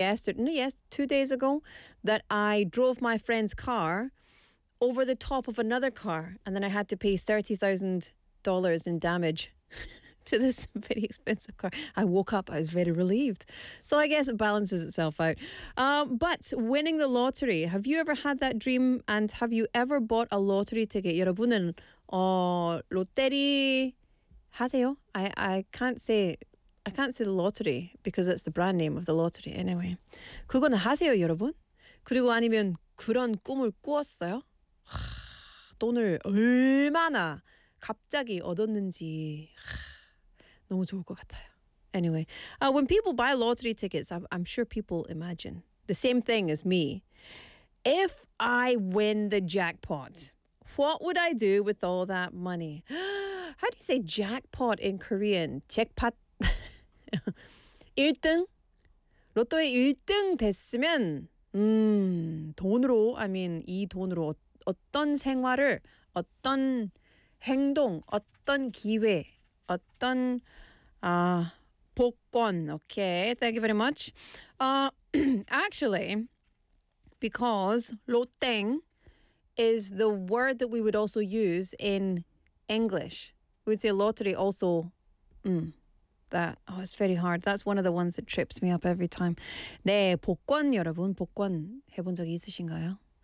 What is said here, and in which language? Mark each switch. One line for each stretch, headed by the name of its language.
English: Yes, 2 days ago, that I drove my friend's car over the top of another car, and then I had to pay $30,000 in damage to this very expensive car. I woke up, I was very relieved. So I guess it balances itself out. But winning the lottery, have you ever had that dream, and have you ever bought a lottery ticket?
Korean: 여러분은 로테리 하세요?
English: I can't say the lottery because it's the brand name of the lottery. Anyway,
Korean: 그건 하세요, 여러분. 그리고 아니면 그런 꿈을 꾸었어요? 돈을 얼마나 갑자기 얻었는지 너무 좋을 것 같아요.
English: Anyway, when people buy lottery tickets, I'm sure people imagine the same thing as me. If I win the jackpot, what would I do with all that money? How do you say jackpot in Korean? Jackpot. 1등?
Korean: 로또에 1등 됐으면, 돈으로,
English: I mean,
Korean: 이 돈으로 어떤 생활을, 어떤 행동, 어떤 기회, 어떤, 복권.
English: Okay, thank you very much. actually, because
Korean: 로땡
English: is the word that we would also use in English, we would say lottery also. It's very hard. That's one of the ones that trips me up every time.
Korean: 네, 복권 여러분, 복권 해본 적 있으신가요?